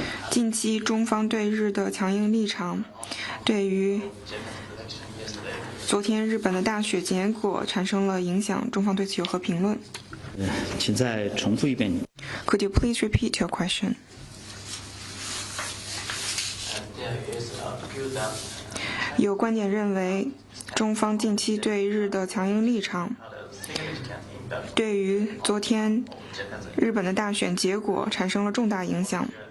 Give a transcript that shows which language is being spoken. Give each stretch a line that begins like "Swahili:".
Chinese: 近期中方对日的强硬立场，对于昨天日本的大选结果产生了影响，中方对此有何评论？请再重复一遍。
English: Could you please repeat your question?
Chinese: 有观点认为，中方近期对日的强硬立场，对于昨天日本的大选结果产生了重大影响。